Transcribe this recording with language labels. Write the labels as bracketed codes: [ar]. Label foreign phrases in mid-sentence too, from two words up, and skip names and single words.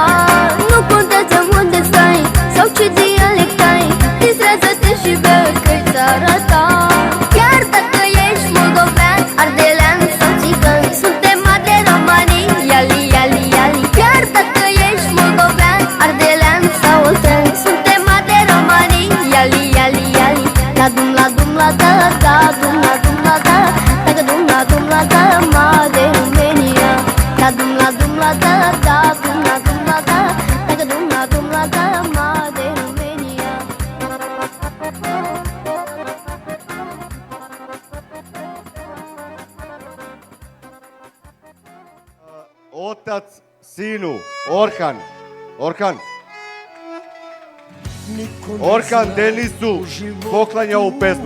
[ro] Nu contează unde stai sau ce dialect ai, distrează-te și bea că-i țara ta. Chiar dacă ești moldovean, ardelean sau țigan, suntem de romanii, iali, iali, iali. Chiar dacă ești moldovean, ardelean sau oltean, suntem de romanii, iali, iali, iali. Da dum la da, da dum la da, da dum la da, ma de România. Da dum la da, da dum la da, da dum la da, ma de România. [sr] Otac sinu, Orhan Denisu poklanja ovu pesmu.